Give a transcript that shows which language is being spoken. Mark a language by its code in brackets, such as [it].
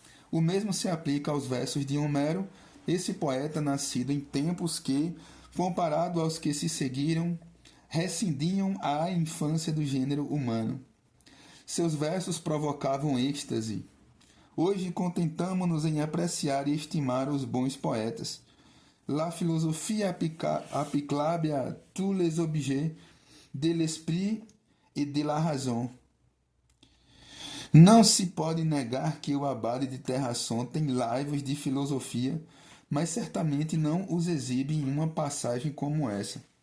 [pt] O mesmo se aplica aos versos de Homero, esse poeta nascido em tempos que, comparado aos que se seguiram, rescindiam a infância do gênero humano. Seus versos provocavam êxtase. Hoje contentamo-nos em apreciar e estimar os bons poetas. [fr] La philosophie applicable à tous les objets de l'esprit e de la raison. [pt] Não se pode negar que o abade de Terrasson tem laivos de filosofia, mas certamente não os exibe em uma passagem como essa.